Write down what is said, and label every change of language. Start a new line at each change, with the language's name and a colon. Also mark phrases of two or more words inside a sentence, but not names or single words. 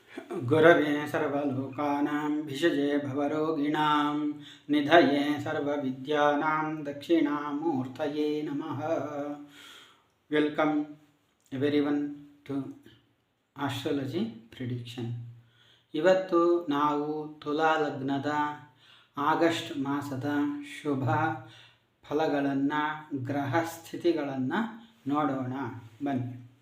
Sanskrit: गुरवे सर्वलोकानां भिषजे भवरोगिणां निधये सर्वविद्यानां दक्षिणामूर्तये नमः.
English: Welcome everyone to astrology prediction.
Kannada: ಇವತ್ತು ನಾವು ತುಲಾ ಲಗ್ನದ ಆಗಸ್ಟ್ ಮಾಸದ ಶುಭ ಫಲಗಳನ್ನು, ಗ್ರಹ ಸ್ಥಿತಿಗಳನ್ನು ನೋಡೋಣ ಬನ್ನಿ.